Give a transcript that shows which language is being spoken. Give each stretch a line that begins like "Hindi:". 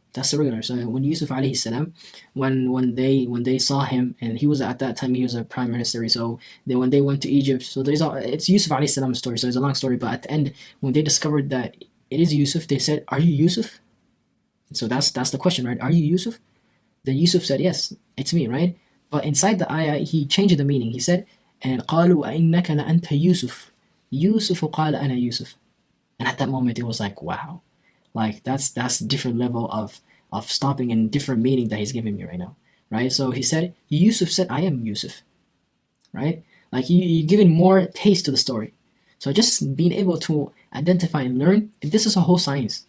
English: That's the regular. So when Yusuf alayhi salam, when they saw him, and he was at that time, he was a prime minister. So then when they went to Egypt, so it's Yusuf alayhi salam's story. So it's a long story, but at the end, when they discovered that it is Yusuf, they said, "Are you Yusuf?" So that's the question, right? Are you Yusuf? Then Yusuf said, "Yes, it's me," right? But inside the ayah, he changed the meaning. He said, "And
Arabic: قالوا أئنك لأنت يوسف. يوسف قال أنا يوسف."
English: And at that moment, it was like, wow. Like, that's different level of stopping and different meaning that he's giving me right now, right? So he said, Yusuf said, I am Yusuf, right? Like, you're giving more taste to the story. So just being able to identify and learn, this is a whole science.